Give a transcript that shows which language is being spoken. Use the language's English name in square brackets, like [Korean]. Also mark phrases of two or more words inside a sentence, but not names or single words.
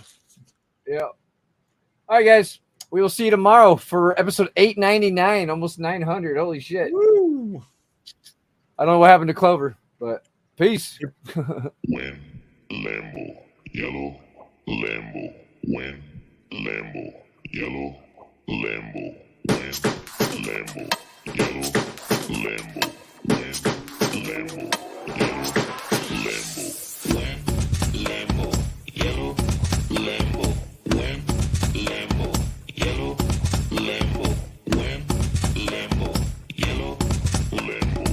[English] Yeah. All right, guys. We will see you tomorrow for episode 899, almost 900. Holy shit. Woo. I don't know what happened to Clover, but peace. Win, Lambo, yellow, Lambo, win, Lambo, yellow, Lambo, win, Lambo, yellow, Lambo, win, Lambo, yellow, Lambo, win, Lambo, yellow, Lambo, win, Lambo, yellow, Lambo, win, Lambo, yellow, Lambo.